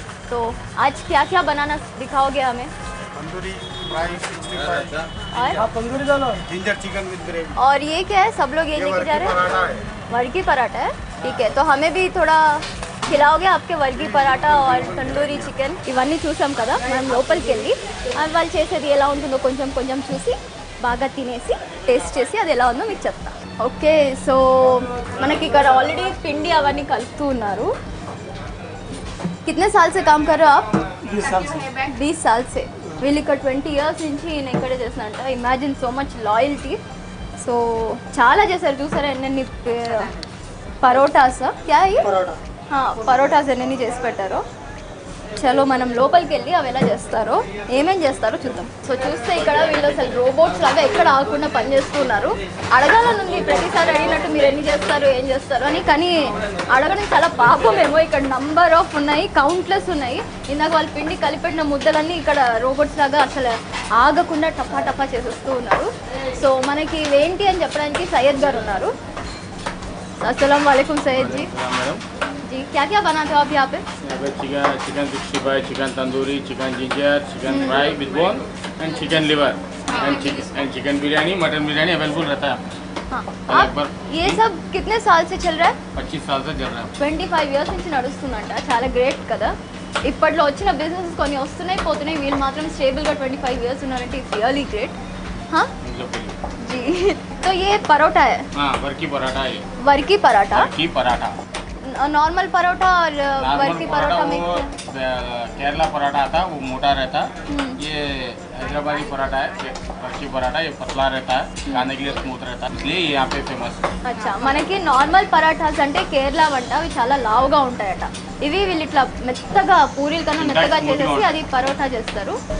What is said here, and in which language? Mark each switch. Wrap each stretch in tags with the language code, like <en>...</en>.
<hi>तो आज क्या क्या बनाना दिखाओगे हमें? तंदूरी फ्राइड 65 और तंदूरी डालो, जिंजर चिकन विद ब्रेड। और ये क्या है? सब लोग ये लेके जा रहे हैं? वर्गी पराठा है, ठीक है। तो हमें भी थोड़ा खिलाओगे आपके वर्गी पराठा और तंदूरी</hi> <te>చికెన్ ఇవన్నీ చూసాం కదా. మనం లోపలికి వెళ్ళి వాళ్ళు చేసేది ఎలా ఉంటుందో కొంచెం కొంచెం చూసి బాగా తినేసి టేస్ట్ చేసి అది ఎలా ఉందో మీకు చెప్తా. ఓకే, సో మనకి ఇక్కడ ఆల్రెడీ పిండి అవన్నీ కలుపుతూ ఉన్నారు.</te> <hi>కితనే సాల్ సే కామ్ కర్ రహే హో ఆప్? 20 साल से.</hi> <te>వీళ్ళు ఇక్కడ 20 years నుంచి నేను ఇక్కడే చేస్తున్నానంట.</te> <en>Imagine so much loyalty.</en> <te>So చాలా చేశారు చూసారా ఎన్ని పరోటాస్. క్యా పరోటాస్ ఎన్ని చేసి పెట్టారో. చలో మనం లోపలికి వెళ్ళి అవి ఎలా చేస్తారో ఏమేం చేస్తారో చూద్దాం. సో చూస్తే ఇక్కడ వీళ్ళు అసలు రోబోట్స్ లాగా ఎక్కడ ఆగకుండా పనిచేస్తున్నారు. అడగాలనుంది ప్రతిసారి అడిగినట్టు మీరు ఎన్ని చేస్తారు ఏం చేస్తారు అని, కానీ అడగడం చాలా పాపమేమో. ఇక్కడ నంబర్ ఆఫ్ ఉన్నాయి, కౌంట్లెస్ ఉన్నాయి. ఇందాక వాళ్ళు పిండి కలిపెట్టిన ముద్దలన్నీ ఇక్కడ రోబోట్స్ లాగా అసలు ఆగకుండా టపా టపా చేసేస్తూ ఉన్నారు. సో మనకి ఏంటి అని చెప్పడానికి సయ్యద్ గారు ఉన్నారు. అస్సలాం వాలేకుమ్ సయ్యద్ జీ.</te> <hi>जी क्या क्या बनाते हो आप यहाँ पे? Chicken 65, chicken tandoori, chicken ginger, chicken fry with bone and chicken liver and chicken biryani, mutton biryani available रहता है। हाँ, आप ये सब कितने साल से चल रहा है? 25 साल से चल रहा है.</hi> <te>25 years నుంచి నడుస్తుందంట. చాలా గ్రేట్ కదా. ఇప్పట్లో వచ్చిన బిజినెస్ కొన్ని వస్తున్నాయి పోతున్నాయి, వీళ్ళు మాత్రం స్టేబుల్గా 25 years ఉన్నారంటే</te> <en>It's really great.</en> <hi>हाँ जी. तो ये परोठा है? हाँ, वर्की पराठा है. वर्की पराठा. वर्की पराठा नॉर्मल परोठा और वर्की परोठा में केरला पराठा आता है, वो मोटा रहता है. ये हैदराबादी पराठा है, वर्की पराठा. ये पतला रहता है, खाने के लिए स्मूथ रहता है, इसलिए यहाँ पे फेमस है.</hi> <te>అచ్చా, మనకి నార్మల్ పరాఠాస్ అంటే కేరళ వంట అవి చాలా లావుగా ఉంటాయట. ఇవి వీళ్ళు ఇట్లా మెత్తగా పూరీల కన్నా మెత్తగా చేసేసి అది పరోటా చేస్తారు.</te>